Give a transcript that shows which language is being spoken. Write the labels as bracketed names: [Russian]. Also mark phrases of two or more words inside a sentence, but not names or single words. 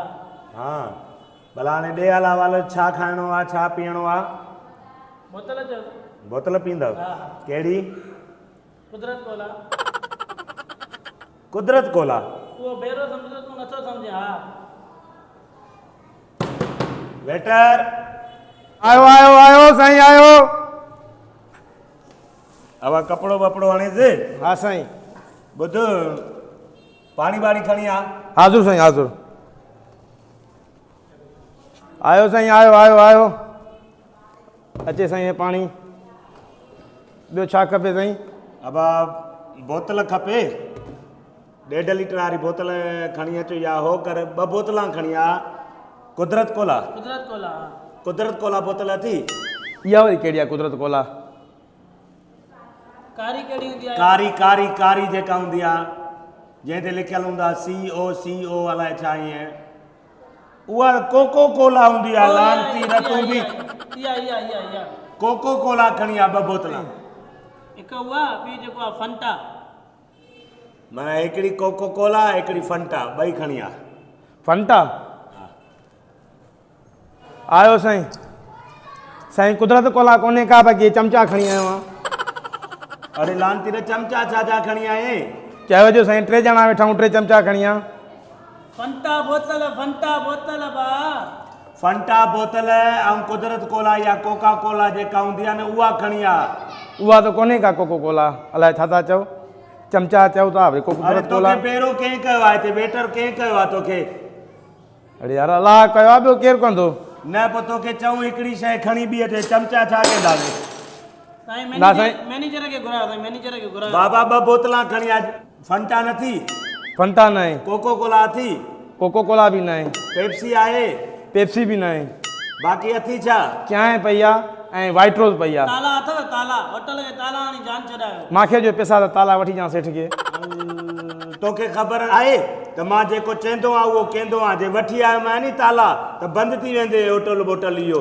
[Sindhi] हां भला ने दे हाल वाल छा खाणो आ छा पीणो आ बोतल जो बोतल पींदव हां केड़ी कुदरत कोला कुदरत कोला वो बेरो समझो तू नथो समझे हां वेटर आयो आयो आयो साईं आयो अब कपड़ो बपड़ो हणे से हाँ साईं बुध पानी बाड़ी खणी आ हाज़ुर साईं हाज़ुर आयो साईं आयो आयो आयो अचे साईं हे पाणी ॿियो छा खपे साईं अब बोतल खपे 1.5 लीटर वारी बोतल खणी अचो या हो कर 2 बोतलां खणी आ कुदरत कोला कुदरत कोला बोतल थी इहा वरी कहिड़ी आहे कुदरत कोला कारी केड़ी हुंदी आहे कारी कारी कारी जेका हूंदी आहे जंहिं ते लिखियल हूंदा CO अलाए छा ईअं उहा कोको कोला हूंदी आहे लानती न तूं बि या कोको कोला खणी आ 2 बोतलां एक हुआ बी जेको आहे फंटा माना हिकिड़ी कोको कोला हिकिड़ी फंटा ॿई खणी आ फंटा आयो साईं साईं कुदरत कोला कोन्हे का बाक़ी चमचा खणी आयो आहियां अरे लानती न चमचा छा खणी आए चयो जो साईं 3 ॼणा वेठा 3 चमचा खणी आ फंटा बोतल बा फंटा बोतल ऐं कुदरत कोला या कोका कोला जेका हूंदी आहे न उहा खणी आ उहा त कोन्हे का कोको कोला अलाए छा था चओ चमचा चओ था वरी अरे कुदरत कोला तोखे पहिरियों कंहिं कयो आहे हिते वेटर कंहिं कयो आहे तोखे अरे यार अलाह कयो आहे ॿियो केरु कंदो न पोइ तोखे चऊं हिकिड़ी शइ खणी बि अचे चमचा छा कंदासीं साईं ना साईं। मैनेजर के घुरायो साईं मैनेजर के घुरायो बाबा 2 बोतलां खणी आ फंटा न थी फंटा न आहे कोको कोला थी कोको कोला बि न आहे पेप्सी आहे पेप्सी बि न आहे बाक़ी अथी छा चांहि पई आहे ऐं वाइट रोज़ पई आहे ताला अथव ताला होटल के ताला हाणे जान छॾायो मूंखे जो पैसा त ताला वठी ॾियां सेठ खे तोखे ख़बर आहे त मां जेको चवंदो आहियां उहो कंदो आहियां जे वठी आयो मां नी ताला त बंदि थी वेंदे होटल बोटल इहो